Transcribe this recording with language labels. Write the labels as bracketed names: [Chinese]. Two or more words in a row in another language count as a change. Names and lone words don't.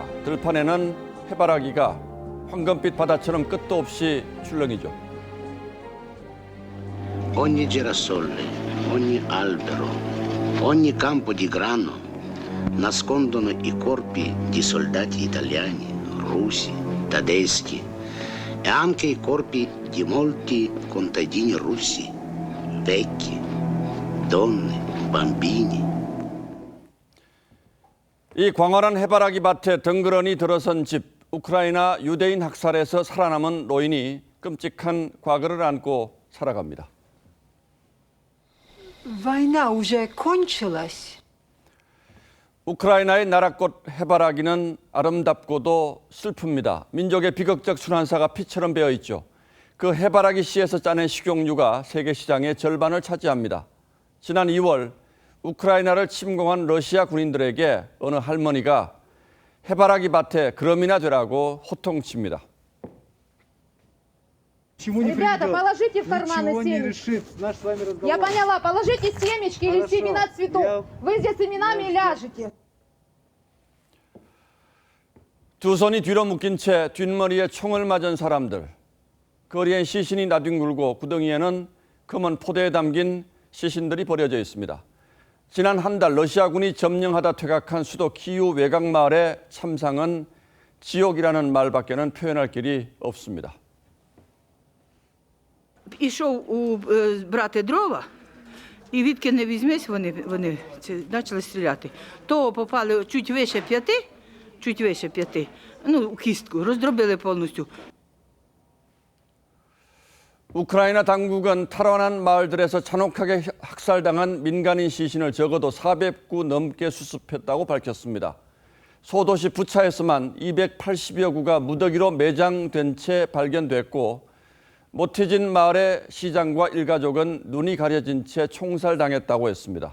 [Korean] 들판에는 해바라기가 황금빛 바다처럼 끝도 없이 출렁이죠. [Italian] Ogni girasole, ogni albero, ogni campo di grano nascondono i corpi di soldati italiani, russi, tedeschi e anche i corpi di molti contadini russi, vecchi, donne, bambini. [Korean] 이 광활한 해바라기 밭에 덩그러니 들어선 집, 우크라이나 유대인 학살에서 살아남은 노인이 끔찍한 과거를 안고 살아갑니다. [Russian] Война уже кончилась. [Korean] 우크라이나의 나라꽃 해바라기는 아름답고도 슬픕니다. 민족의 비극적 순환사가 피처럼 배어 있죠. 그 해바라기 씨에서 짜낸 식용유가 세계 시장의 절반을 차지합니다. 지난 2월 우크라이나를 침공한 러시아 군인들에게 어느 할머니가 해바라기 밭에 그럼이나 되라고 호통칩니다. [Russian] Ребята, положите в карманы семечки. Я поняла, положите семечки или семена цветов. Вы здесь семенами ляжете. [Korean] 두 손이 뒤로 묶인 채 뒷머리에 총을 맞은 사람들. 거리엔 시신이 나뒹굴고 구덩이에는 검은 포대에 담긴 시신들이 버려져 있습니다. 지난 한 달 러시아군이 점령하다 퇴각한 수도 키이우 외곽 마을의 참상은 지옥이라는 말밖에는 표현할 길이 없습니다. [Ukrainian] Ішов брати дрова, і відки не візьмись, вони почали стріляти. То попали чуть вище п'яти, у кістку, роздробили повністю. [Korean] 우크라이나 당국은 탈환한 마을들에서 잔혹하게 학살당한 민간인 시신을 적어도 400구 넘게 수습했다고 밝혔습니다. 소도시 부차에서만 280여 구가 무더기로 매장된 채 발견됐고 모티진 마을의 시장과 일가족은 눈이 가려진 채 총살당했다고 했습니다.